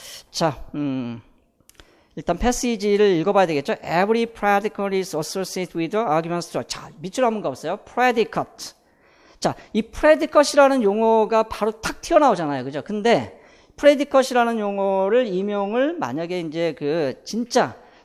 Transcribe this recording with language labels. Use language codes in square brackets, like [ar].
[ko] 자, 일단 패시지를 읽어봐야 되겠죠. [en] Every predicate is associated with the argument structure. [ko] 자, 밑줄 한번 가보세요. predicate. 자, 이 predicate이라는 용어가 바로 탁 튀어나오잖아요. 그죠? 근데 predicate이라는 용어를 임용을 만약에 이제 진짜